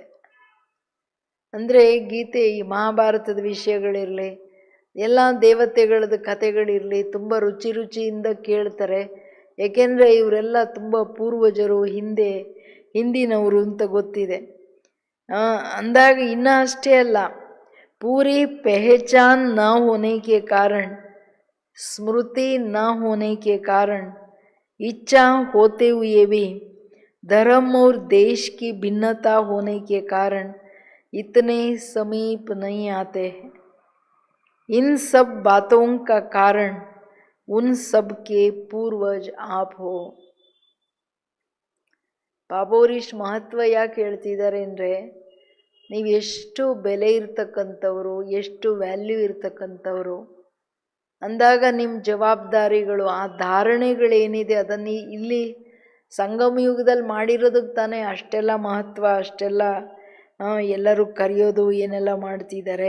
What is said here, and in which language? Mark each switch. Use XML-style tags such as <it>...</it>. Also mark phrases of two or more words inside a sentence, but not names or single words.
<kn>ಅಂದರೆ ಗೀತೆ, ಈ ಮಹಾಭಾರತದ ವಿಷಯಗಳಿರಲಿ, ಎಲ್ಲ ದೇವತೆಗಳದ್ದು ಕಥೆಗಳಿರಲಿ, ತುಂಬ ರುಚಿಯಿಂದ ಕೇಳ್ತಾರೆ. ಏಕೆಂದರೆ ಇವರೆಲ್ಲ ತುಂಬ ಪೂರ್ವಜರು, ಹಿಂದಿನವರು ಅಂತ ಗೊತ್ತಿದೆ. ಅಂದಾಗ ಇನ್ನೂ ಅಷ್ಟೇ ಅಲ್ಲ,</kn> <hi>पूरी पहचान न होने के कारण, स्मृति न होने के कारण, इच्छा होते हुए भी धर्म और देश की भिन्नता होने के कारण इतने समीप नहीं आते हैं. इन सब बातों का कारण उन सब के पूर्वज आप हो.</hi> <kn>ಬಾಬೋರಿಶ್ ಮಹತ್ವ ಯಾಕೆ ಹೇಳ್ತಿದ್ದಾರೆ ಅಂದರೆ, ನೀವು ಎಷ್ಟು ಬೆಲೆ ಇರ್ತಕ್ಕಂಥವ್ರು, ಎಷ್ಟು ವ್ಯಾಲ್ಯೂ ಇರ್ತಕ್ಕಂಥವ್ರು ಅಂದಾಗ ನಿಮ್ಮ ಜವಾಬ್ದಾರಿಗಳು, ಆ ಧಾರಣೆಗಳೇನಿದೆ ಅದನ್ನು ಇಲ್ಲಿ ಸಂಗಮ ಯುಗದಲ್ಲಿ ಮಾಡಿರೋದಕ್ಕೆ ತಾನೇ ಅಷ್ಟೆಲ್ಲ ಮಹತ್ವ, ಅಷ್ಟೆಲ್ಲ ಎಲ್ಲರೂ ಕರೆಯೋದು, ಏನೆಲ್ಲ ಮಾಡ್ತಿದ್ದಾರೆ.</kn>